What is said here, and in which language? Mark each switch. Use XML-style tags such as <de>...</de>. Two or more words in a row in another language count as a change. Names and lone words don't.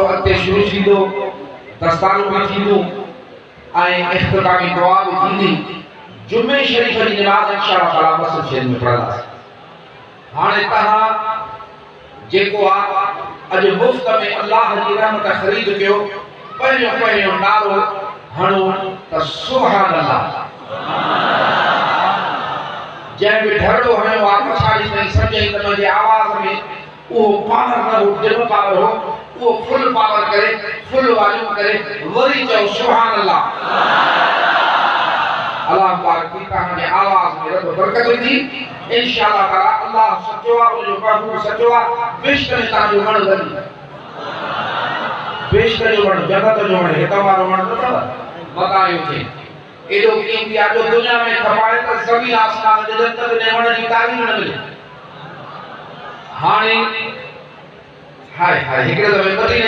<sd>अॻिते शुरू थींदो दस्तारूं बि थींदियूं ऐं इख्तितामी दुआ बि थींदी जुमे शरीफ़ जी नमाज़</sd> <ar>إن شاء الله تعالى</ar> <sd>मस्जिद शरीफ़ में पढ़ंदासीं हाणे तव्हां जेको आहे अॼु मुफ़्त में अल्लाह जी रहमत ख़रीद कयो पहिरियों नारो हणो त</sd> <ar>سبحان الله</ar> <sd>जंहिं बि ढरड़ो हणियो आहे पछाड़ी ताईं सम्झई त मुंहिंजे आवाज़ में उहो पावर न हो</sd> <en>dim power</en> <sd>हो वो</sd> <en>full power</en> <sd>करे</sd> <en>full volume</en> <sd>करे वरी चओ</sd> <ar>سبحان الله</ar> <sd>अल्लाह पाक की तव्हांजे आवाज़ में रब बरकत विझी</sd> <ar>إن شاء الله تعالى</ar> <sd>अल्लाह सचो आहे उनजो महबूब सचो आहे बेशक तव्हांजो वण लॻी बेशक जो वण जगत जो वण हिक वारो वण नथव बतायो थे एॾो कीमती आहे जो दुनिया में खपाए त ज़मीन आसमान जे जंत में वण जी तारीफ़ न मिले हाणे हाय हाय हिकिड़े दफ़े मदीने</sd>